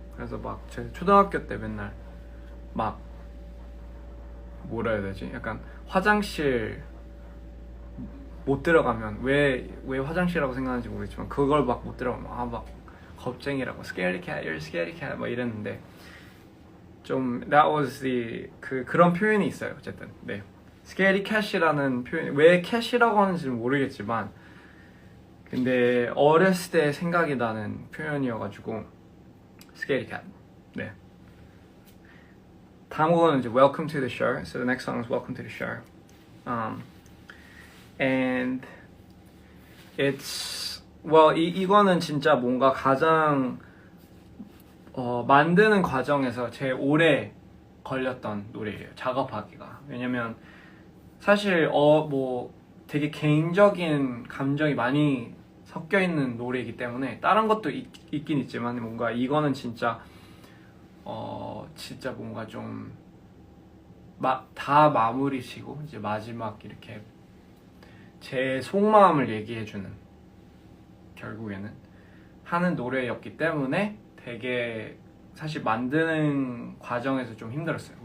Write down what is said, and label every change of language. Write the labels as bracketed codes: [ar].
[ko] 그래서 막 제가 초등학교 때 맨날 막 뭐라 해야 되지 약간 화장실 못 들어가면 왜 화장실이라고 생각하는지 모르겠지만 그걸 막 못 들어가면 막 겁쟁이라고 [en] scaredy cat, you're scaredy cat [ko] 막 이랬는데 좀 [en] that was [ko] 그런 표현이 있어요. 어쨌든 네 scaredy cat이라는 표현 왜 cat이라고 하는지는 모르겠지만 근데 어렸을 때 생각이 나는 표현이어가지고 scaredy cat. 네 다음 곡은 이제 Welcome to the Show. [en] So the next song is Welcome to the Show. And it's [ko] 이거는 진짜 뭔가 가장 만드는 과정에서 제일 오래 걸렸던 노래예요. 작업하기가. 왜냐면 사실 뭐 되게 개인적인 감정이 많이 섞여 있는 노래이기 때문에 다른 것도 있긴 있지만 뭔가 이거는 진짜 진짜 뭔가 좀 다 마무리시고 이제 마지막 이렇게 제 속마음을 얘기해주는 결국에는 하는 노래였기 때문에 되게 사실 만드는 과정에서 좀 힘들었어요.